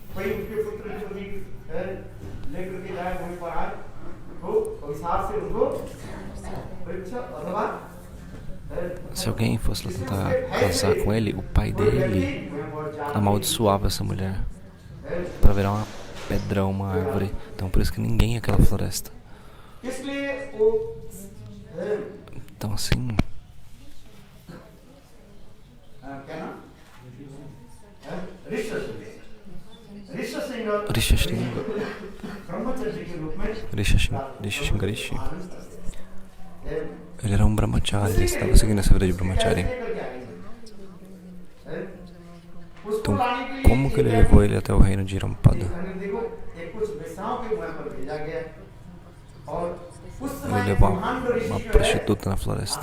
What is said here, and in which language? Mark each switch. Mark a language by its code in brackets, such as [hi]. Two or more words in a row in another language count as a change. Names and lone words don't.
[pt] Se alguém fosse lá tentar casar com ele, o pai dele amaldiçoava essa mulher para virar uma pedra, uma árvore. Então por isso que ninguém ia àquela floresta. Então assim, [hi] क्या नाम है? ऋषि सिंह Risha Singh, ब्रह्मचर्य के रूप में Risha Singarishi, है। [pt] ele era um brahmachari, ele estava seguindo essa vida de brahmachari. Então, como que ele levou ele até o reino de Rampada? Ele levou uma prostituta na floresta.